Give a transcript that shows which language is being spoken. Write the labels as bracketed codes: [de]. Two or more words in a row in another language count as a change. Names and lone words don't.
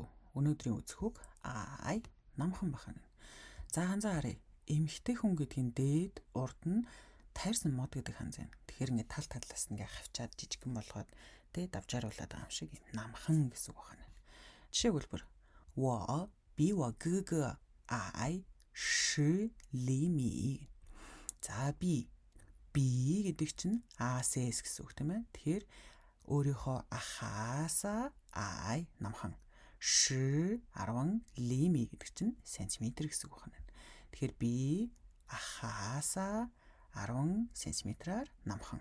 [mn] Өнөөдрийн үзэх үг ай намхан бахана. За ханзаараа эмхтэй хүн гэдгийн дээд урд нь тайрсан мод гэдэг ханз байна. Тэгэхээр ингээд тал талаас нь ингээд хавчаад жижигхэн болгоод дээд авчааруулаад байгаа юм шиг намхан гэсэн үг байна. [zh] Жишээлбэл 我比我哥哥矮十厘米. [mn] За би гэдэг чинь ASS гэсэн үг тийм ээ. Тэгэхээр өөрийнхөө ахаасаа ай намхан [zh] 十 10 厘米 [mn] гэдэг чинь сантиметр гэсэн үг байна. Тэгэхээр би ахаасаа 10 сантиметраар намхан.